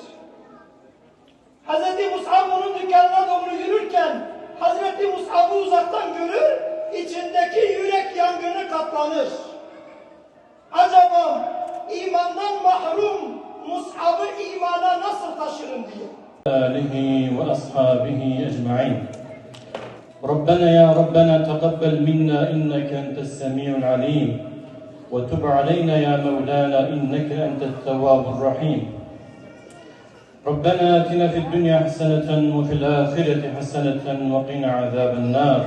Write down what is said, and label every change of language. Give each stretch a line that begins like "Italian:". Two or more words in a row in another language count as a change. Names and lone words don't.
Turkish: Hazreti Mus'ab onun dükkanına doğru yürürken Hazreti Mus'ab'ı uzaktan görür, içindeki yürek yangını katlanır. Acaba imandan mahrum Mus'ab'ı imana nasıl taşırım diye.
Arabic: آله وأصحابه أجمعين. ربنا يا ربنا تقبل منا إنك أنت السميع العليم وتب علينا يا مولانا إنك أنت التواب الرحيم. ربنا آتنا في الدنيا حسنة وفي الآخرة حسنة وقنا عذاب النار.